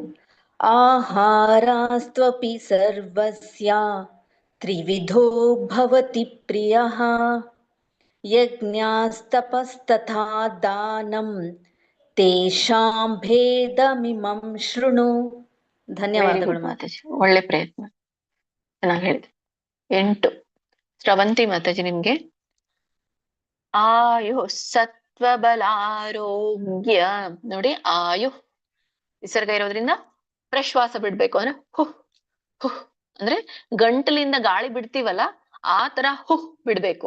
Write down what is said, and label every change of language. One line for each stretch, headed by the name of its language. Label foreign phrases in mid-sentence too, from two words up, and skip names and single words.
Sanskrit: ಆಹಾರಾಸ್ತ್ವಪಿ ಸರ್ವಸ್ಯ ತ್ರಿವಿಧೋ ಭವತಿ ಪ್ರಿಯಃ ಯಜ್ಞಾಸ್ತಪಸ್ತಥಾ ದಾನಂ ತೇಷಾಂ ಭೇದಮಿಮಂ ಶೃಣು.
Kannada: ಧನ್ಯವಾದಗಳು ಮಾತಾಜಿ, ಒಳ್ಳೆ ಪ್ರಯತ್ನ, ಚೆನ್ನಾಗಿ ಹೇಳಿದೆ. 8 ಸ್ರವಂತಿ ಮಾತಾಜಿ ನಿಮ್ಗೆ.
Sanskrit: ಆಯು ಸತ್ವಬಲಾರೋಗ್ಯ.
Kannada: ನೋಡಿ, ಆಯು ವಿಸರ್ಗ ಇರೋದ್ರಿಂದ ಪ್ರಶ್ವಾಸ ಬಿಡ್ಬೇಕು ಅಂದ್ರೆ ಹುಹ್ ಹುಹ್ ಅಂದ್ರೆ ಗಂಟಲಿಂದ ಗಾಳಿ ಬಿಡ್ತೀವಲ್ಲ ಆ ತರ ಹುಹ್ ಬಿಡ್ಬೇಕು.